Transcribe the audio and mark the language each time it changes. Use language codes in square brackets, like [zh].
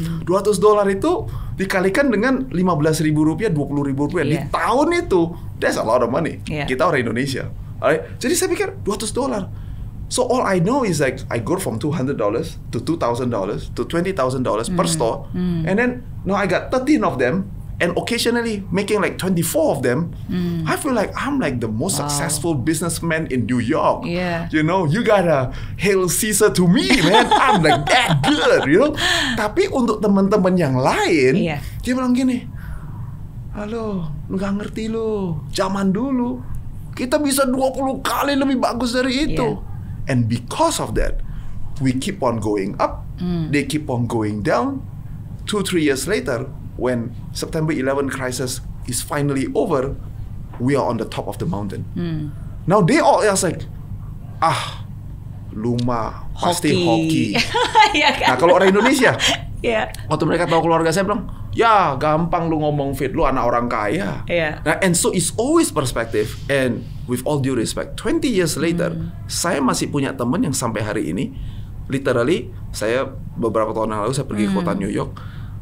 [id] $200 itu dikalikan dengan Rp15.000, Rp20.000 di tahun itu. [en] That's a lot of money. [id] Kita orang Indonesia. [en] Alright? [id] Jadi saya pikir $200. [en] So all I know is like I go from $200 to $2,000 to $20,000 per store, and then now I got 13 of them. And occasionally making like 24 of them, I feel like I'm like the most successful businessman in New York. You gotta hail Caesar to me, man. I'm like that good, [id] Tapi untuk teman-teman yang lain, dia bilang gini, halo, lu gak ngerti lu. Zaman dulu, kita bisa 20 kali lebih bagus dari itu. [en] And because of that, we keep on going up, they keep on going down. 2-3 years later, when September 11 crisis is finally over, we are on the top of the mountain. Now they all are like, [id] lu mah pasti hoki. Nah kalau orang Indonesia, waktu mereka tahu keluarga saya bilang, ya gampang lu ngomong, Fit, lu anak orang kaya. [en] Nah, and so it's always perspective. And with all due respect, 20 years later, [id] saya masih punya teman yang sampai hari ini, literally, saya beberapa tahun yang lalu saya pergi ke kota New York.